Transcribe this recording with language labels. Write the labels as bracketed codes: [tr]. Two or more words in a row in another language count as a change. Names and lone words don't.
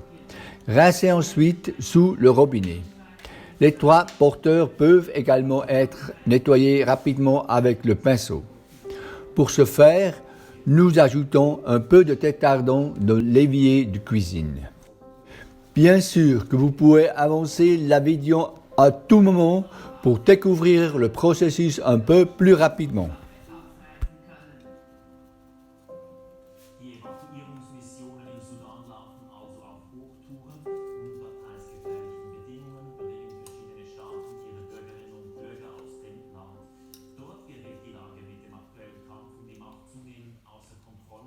[fr] Rincez ensuite sous le robinet. Les 3 porteurs peuvent également être nettoyés rapidement avec le pinceau. Pour ce faire, nous ajoutons un peu de tétardant dans l'évier de cuisine. Bien sûr que vous pouvez avancer la vidéo à tout moment pour découvrir le processus un peu plus rapidement. [de] Die Evakuierungsmissionen im Sudan laufen also auf Hochtouren unter preisgefährlichen Bedingungen, bei denen verschiedene Staaten ihre Bürgerinnen und Bürger aus dem Land. Dort gerät die Lage mit dem aktuellen Kampf um die Macht zunehmend außer Kontrolle.